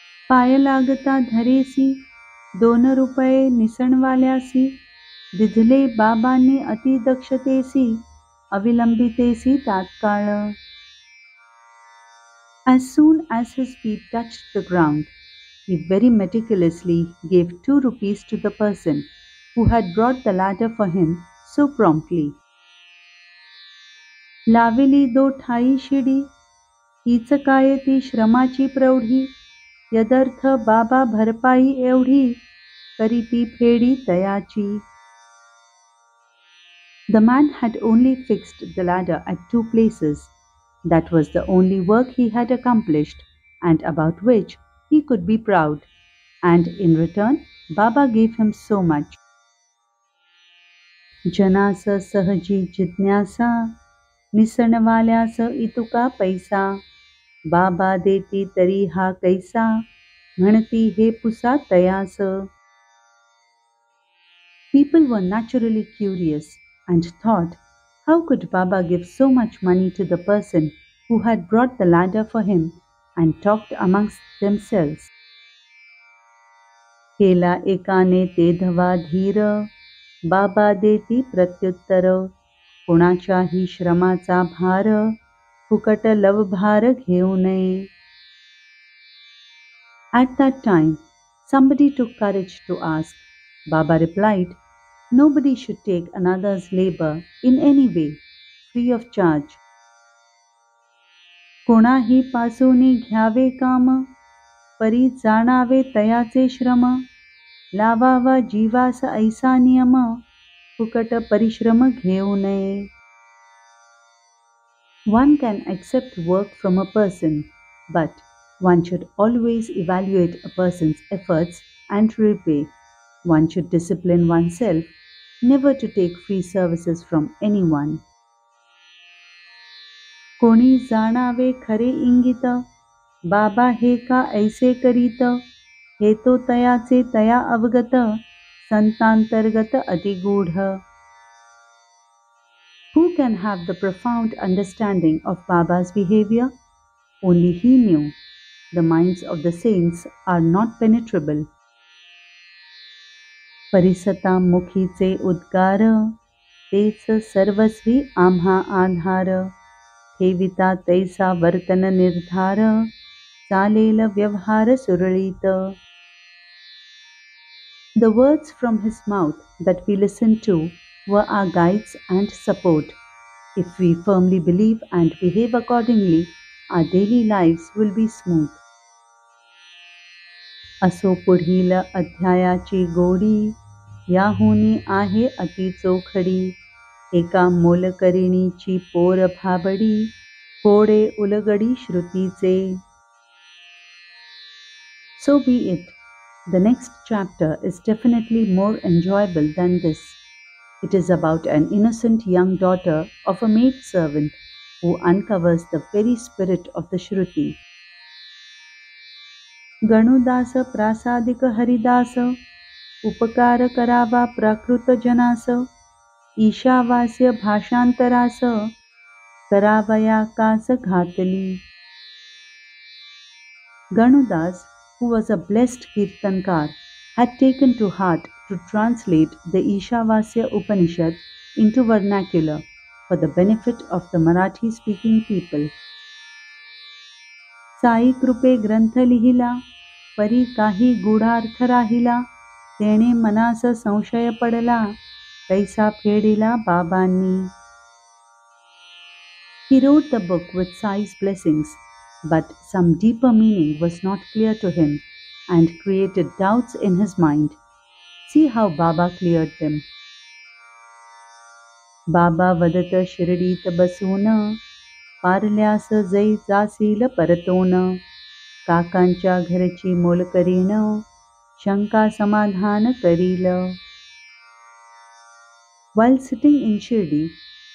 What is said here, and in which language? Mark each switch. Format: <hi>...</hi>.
<mr>पाय लागता धरेसी 2 रुपये निसणवाल्यासी दिधले बाबांनी अति दक्षतेसी अविलंबितेसी तात्काळ.</mr> <en>As soon as his feet touched the ground, he very meticulously gave 2 rupees to the person who had brought the ladder for him so promptly.</en> <mr>लाविली 2 ठाई शिडी, हीच काय ती श्रमाची प्रौढी, यदर्थ बाबा भरपाई एवढी, करी ती फेडी तयाची.</mr> <en>The man had only fixed the ladder at 2 places. That was the only work he had accomplished, and about which he could be proud, and in return Baba gave him so much.</en> <mr>जनास सहजी जिज्ञासा, निसणवाल्यास इतुका पैसा, बाबा देती तरी हा कैसा, म्हणती हे Pusa तयास.</mr> <en>People were naturally curious and thought, how could Baba give so much money to the person who had brought the ladder for him, and talked amongst themselves.</en> <mr>केला एकाने ते धवा धीर, बाबा देती प्रत्युत्तर, कोणाच्याही श्रमाचा भार, फुकट लवभार घेऊ नये.</mr> <en>At that time, somebody took courage to ask. Baba replied, nobody should take another's labor in any way, free of charge.</en> <mr>कोणाही पासूनी घ्यावे काम, परी जाणावे तयाचे श्रम, लावावा जीवास ऐसा नियम, फुकट परिश्रम घेऊ नये.</mr> <en>One can accept work from a person, but one should always evaluate a person's efforts and repay. One should discipline oneself never to take free services from anyone.</en> <mr>कोणी जाणावे खरे इंगित, बाबा हे का ऐसे करीत, हे तो तयाचे तया अवगत, संतांतर्गत अतिगूढ.</mr> <en>Who can have the profound understanding of Baba's behavior? Only he knew. The minds of the saints are not penetrable.</en> <mr>परिसता मुखीचे उद्गार, तेच सर्वस्वी आम्हा आधार, ठेविता तैसा वर्तन निर्धार, चालेल व्यवहार सुरळीत.</mr> <en>The words from his mouth that we listen to were our guides and support. If we firmly believe and behave accordingly, our daily lives will be smooth.</en> <mr>असो पुढील अध्यायाची गोडी, याहुनी आहे अति चोखडी, एका मोलकरिणीची पोर भाबडी, कोडे उलगडी श्रुतीचे.</mr> <en>So be it. The next chapter is definitely more enjoyable than this. It is about an innocent young daughter of a maidservant who uncovers the very spirit of the Shruti.</en> <mr>गणुदास प्रासादिक Haridas, उपकार करावा प्राकृत जनास, ईशावास्य भाषांतरास, करावया कास घातली.</mr> <en>Ganudas, who was a blessed Kirtankar, had taken to heart to translate the Ishavasya Upanishad into vernacular for the benefit of the Marathi-speaking people.</en> <mr>Sai कृपे ग्रंथ लिहिला, परी काही गूढार्थ राहिला, तेणे मनास संशय पडला, कैसा फेडिला बाबांनी.</mr> <en>He wrote the book with Sai's blessings, but some deeper meaning was not clear to him and created doubts in his mind. See how Baba cleared them.</en> <mr>बाबा वदत शिरडीत बसून, पारल्यास जै जासील परतोन, काकांच्या घरची मोलकरीण, शंका समाधान करील.</mr> <en>While sitting in Shirdi, Baba said to him, when you return to Parle,</en>